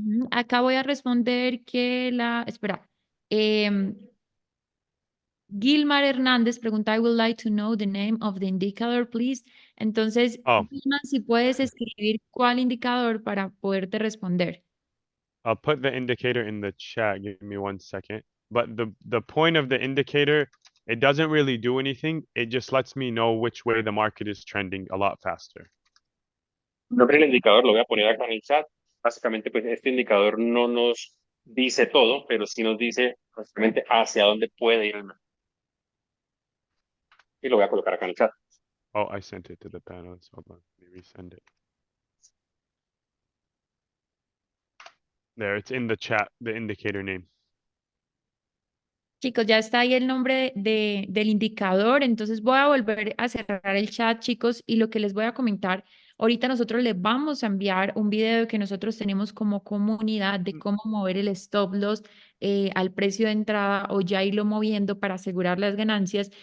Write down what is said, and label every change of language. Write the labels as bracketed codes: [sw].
[es] Acá voy a responder que espera, em, Gilmar Hernández pregunta, [en] I would like to know the name of the indicator, please. [es] Entonces, Oh, Gilmar, si puedes escribir cuál indicador para poderte responder. [en] I'll put the indicator in the chat. Give me 1 second. But the point of the indicator, it doesn't really do anything. It just lets me know which way the market is trending a lot faster. [es] El nombre del indicador lo voy a poner acá en el chat. Básicamente, pues este indicador no nos dice todo, pero sí nos dice básicamente hacia dónde puede ir el mercado. Y lo voy a colocar acá en el chat. [en] Oh, I sent it to the panelists. Hold on, let me resend it. There, it's in the chat, the indicator name. [es] Chicos, ya está ahí el nombre del indicador, entonces voy a volver a cerrar el chat, chicos, y lo que les voy a comentar, ahorita nosotros les vamos a enviar un video que nosotros tenemos como comunidad de cómo mover el stop loss al precio de entrada o ya irlo moviendo para asegurar las ganancias.